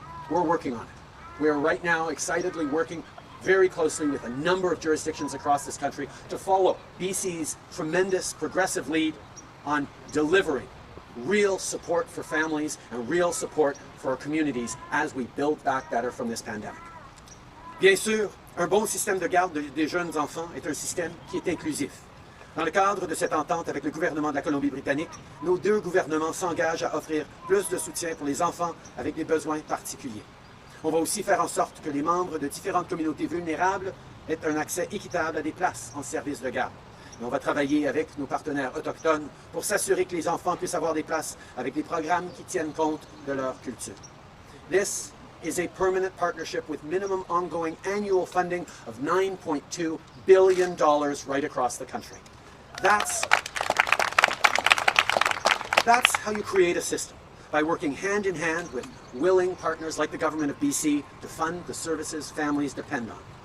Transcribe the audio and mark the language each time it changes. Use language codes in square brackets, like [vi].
[en] We're working on it. We are right now excitedly working very closely with a number of jurisdictions across this country to follow BC's tremendous progressive lead on delivering real support for families and real support for our communities as we build back better from this pandemic. [fr] Bien sûr, un bon système de garde des jeunes enfants est un système qui est inclusif. Dans le cadre de cette entente avec le gouvernement de la Colombie-Britannique, nos deux gouvernements s'engagent à offrir plus de soutien pour les enfants avec des besoins particuliers. On va aussi faire en sorte que les membres de différentes communautés vulnérables aient un accès équitable à des places en service de garde. Et on va travailler avec nos partenaires autochtones pour s'assurer que les enfants puissent avoir des places avec des programmes qui tiennent compte de leur culture. [en] This is a permanent partnership with minimum ongoing annual funding of $9.2 billion right across the country. That's how you create a system, by working hand in hand with willing partners like the government of BC to fund the services families depend on.